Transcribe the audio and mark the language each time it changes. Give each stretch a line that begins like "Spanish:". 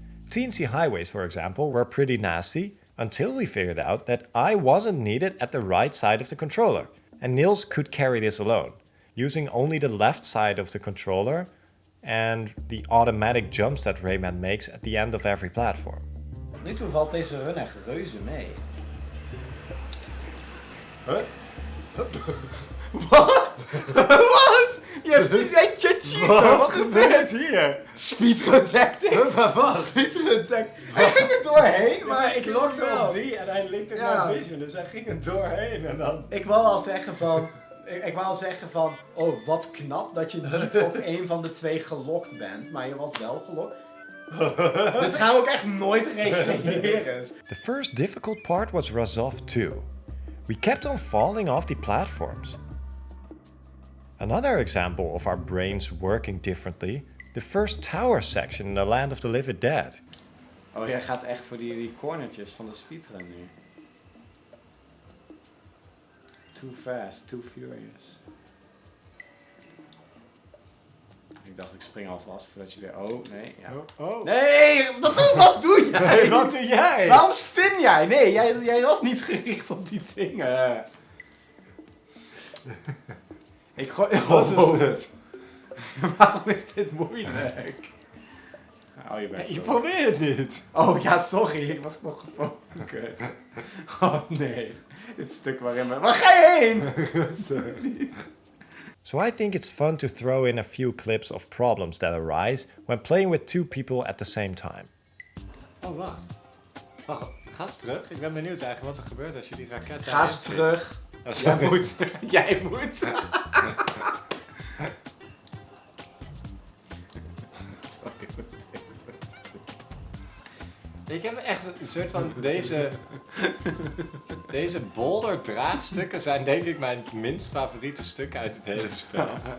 English: Teensy highways, for example, were pretty nasty until we figured out that I wasn't needed at the right side of the controller, and Niels could carry this alone, using only the left side of the controller and the automatic jumps that Rayman makes at the end of every platform.
Dutch: Nu toe valt deze run echt reuze mee. Huh? Wat? Wat? Je cheater. Wat gebeurt hier?
English: Speedrun tactics.
Dutch: Wat?
English: Speedrun tactics.
Dutch: Hij ging er doorheen, maar ik lokte lokte wel. op die en hij linkte Ja. naar Vision, dus hij ging er doorheen en dan... Ik wou al zeggen van... Ik wou al zeggen van... Oh, wat knap dat je niet op een van de twee gelokt bent. Maar je was wel gelokt. Dit gaan we ook echt nooit reageren.
English: The first difficult part was Razov 2. We kept on falling off the platforms. Another example of our brains working differently, the first tower section in the Land of the Living Dead.
Dutch: Oh, jij gaat echt voor die cornertjes van de speedrun nu.
English: Too fast, too furious.
Dutch: Ik dacht, ik spring alvast voordat je weer... Oh, nee. Ja. Oh. Nee, wat doe jij? Wat doe jij? Waarom spin jij? Nee, jij was niet gericht op die dingen. Ik gooi... Wat is dit? Waarom is dit moeilijk? Oh, je bent Je probeert het niet. Oh ja, sorry, ik was nog gefocust. Oh nee, dit stuk waarin we... Waar ga je heen? Sorry.
English: So I think it's fun to throw in a few clips of problems that arise when playing with two people at the same time.
Dutch: Oh, wacht. Wacht, ga eens terug. Ik ben benieuwd eigenlijk wat er gebeurt als je die raket... Ga eens terug. Oh, sorry. moet. Jij moet. Sorry, ik moest Ik heb echt een soort van deze boulder draagstukken zijn denk ik mijn minst favoriete stukken uit het hele spel.